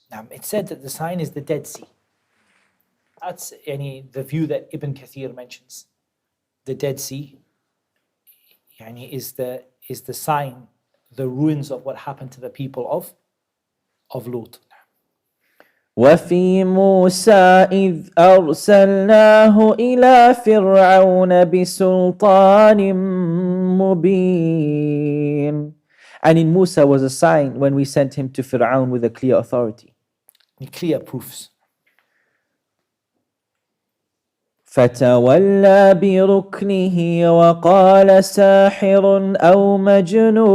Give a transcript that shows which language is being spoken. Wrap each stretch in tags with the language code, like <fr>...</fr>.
<en>It said that the sign is the Dead Sea. That's the view that Ibn Kathir mentions. The Dead Sea is the sign, the ruins of what happened to the people of Lut.</en> <ar>وفي موسى إذ أرسلناه إلى فرعون بسلطان مبين.</ar> <en>And in Musa was a sign when we sent him to Fir'aun with a clear authority. Clear proofs.</en> <ar>فتولى بركنه وقال ساحر أو مجنون.</ar>